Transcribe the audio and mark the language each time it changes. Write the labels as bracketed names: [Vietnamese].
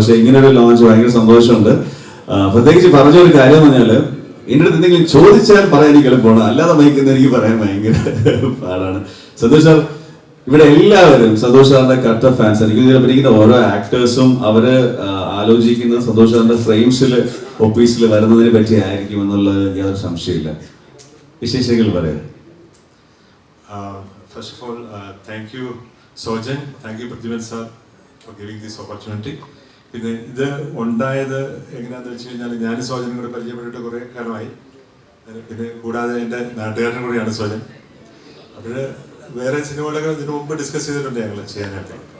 [Malayalam] പക്ഷെ ഇങ്ങനെ ഒരു ലോഞ്ച് ഭയങ്കര സന്തോഷമുണ്ട്. പ്രത്യേകിച്ച് പറഞ്ഞൊരു കാര്യം എന്ന് പറഞ്ഞാൽ, എൻ്റെ അടുത്ത് എന്തെങ്കിലും ചോദിച്ചാൽ പറയാൻ എനിക്ക് എളുപ്പമാണ്, അല്ലാതെ മയക്കുന്നത് എനിക്ക് പറയാൻ ഭയങ്കര പാടാണ്. സന്തോഷ് സാർ, ഇവിടെ എല്ലാവരും സന്തോഷ് സാറിന്റെ കട്ട ഫാൻസ്. എനിക്ക് ഇതിനെ ഓരോ ആക്ടേഴ്സും അവര് ആലോചിക്കുന്നത് സന്തോഷ് സാറിന്റെ ഫ്രെയിംസിൽ ഓഫീസിൽ വരുന്നതിനെ പറ്റി ആയിരിക്കും എന്നുള്ളത് യാതൊരു സംശയമില്ല. വിശേഷങ്ങൾ പറയാം. [English] First of all, thank you Sojan, thank you Pradyuman sir for giving this opportunity. [Malayalam] പിന്നെ ഇത് ഉണ്ടായത് എങ്ങനെയാണെന്ന് വെച്ച് കഴിഞ്ഞാൽ, ഞാൻ സോജനും കൂടെ പരിചയപ്പെട്ടിട്ട് കുറേ കാലമായി. പിന്നെ കൂടാതെ എൻ്റെ നാട്ടുകാരനും കൂടെയാണ് സോജൻ. അപ്പോൾ വേറെ സിനിമകളൊക്കെ ഇതിനു മുമ്പ് ഡിസ്കസ് ചെയ്തിട്ടുണ്ട് ഞങ്ങൾ ചെയ്യാനായിട്ട്.